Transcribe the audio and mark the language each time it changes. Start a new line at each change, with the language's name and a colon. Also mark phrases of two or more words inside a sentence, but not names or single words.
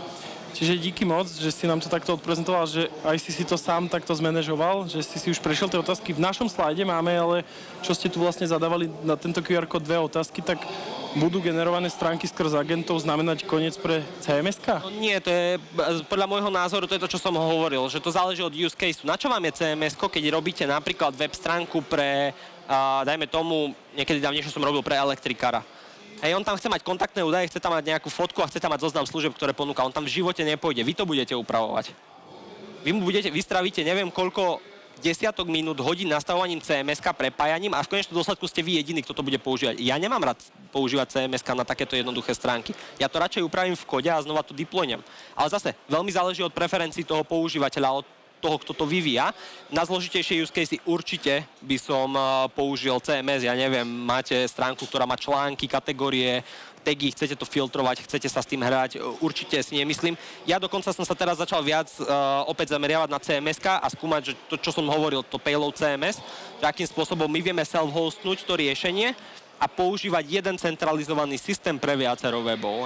Slovak: Čiže díky moc, že si nám to takto odprezentoval, že aj si to sám takto zmanéžoval, že si už prešiel tie otázky. V našom slajde máme, ale čo ste tu vlastne zadávali na tento QR kód 2 otázky, tak budú generované stránky skrz agentov znamenať koniec pre CMS-ka? No nie, to je, podľa môjho názoru, to je to, čo som hovoril, že to záleží od
English: use case.
Slovak: Na čo vám je CMS-ko, keď robíte napríklad web stránku pre, dajme tomu, niekedy dávnejšie som robil pre elektrikára. Hej, on tam chce mať kontaktné údaje, chce tam mať nejakú fotku a chce tam mať zoznam služieb, ktoré ponúka. On tam v živote nepôjde, vy to budete upravovať. Vy stravíte neviem koľko desiatok minút, hodín nastavovaním CMS-ka, prepájaním a v konečnom dôsledku ste vy jediní, kto to bude používať. Ja nemám rád používať CMS-ka na takéto jednoduché stránky. Ja to radšej upravím v kode a znova to deploynem. Ale zase, veľmi záleží od preferencií toho používateľa, od toho, kto to vyvíja. Na zložitejšie
English: use case
Slovak: určite by som použil CMS. Ja neviem, máte stránku, ktorá má články, kategórie, tagy, chcete to filtrovať, chcete sa s tým hrať, určite si nemyslím. Ja dokonca som sa teraz začal viac opäť zameriavať na CMS-ka a skúmať, že to, čo som hovoril, to payload CMS, že akým spôsobom my vieme self-hostnúť to riešenie a používať jeden centralizovaný systém pre viacero webov.